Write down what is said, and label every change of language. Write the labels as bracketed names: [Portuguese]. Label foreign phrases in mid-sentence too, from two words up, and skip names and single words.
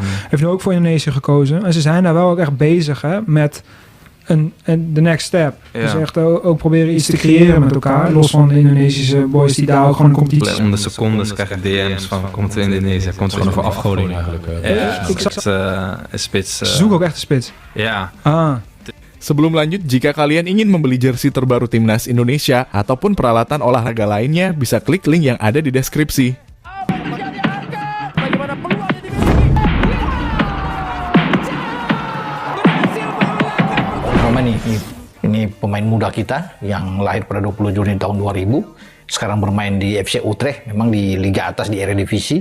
[Dutch] heeft nu ook voor Indonesië gekozen. En ze zijn daar wel ook echt bezig met de [English] next step. [Dutch] Ja. Dus echt ook proberen iets te creëren met elkaar. Los van de Indonesische boys die daar ook gewoon een competitie... Om de secondes krijg ik DM's van komt er Indonesië, komt er Gewoon gewoon voor afgoding eigenlijk. ik zag- een spits. Ze zoeken ook echt een spits. Ja. [Indonesian] Sebelum lanjut, jika kalian ingin membeli jersey terbaru Timnas Indonesia ataupun peralatan olahraga lainnya, bisa klik link yang ada di deskripsi. Romain ini pemain muda kita yang lahir pada 20 Juni tahun 2000, sekarang bermain di FC Utrecht, memang di liga atas di Eredivisie.